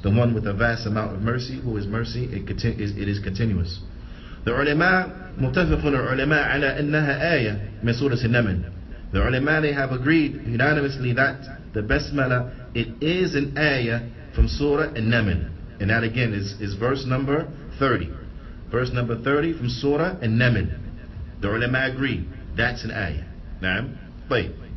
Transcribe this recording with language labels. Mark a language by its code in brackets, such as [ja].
[en] The one with a vast amount of mercy, who is mercy, it is continuous. [ar] The ulama, متفقون العلماء على أنها آية من سورة النمل. [en] The ulama, they have agreed unanimously that the basmala, it is an ayah from Surah An-Naml. And that again is verse number 30. Verse number 30 from Surah An-Naml. The ulama agree that's an ayah. Naam. Wait.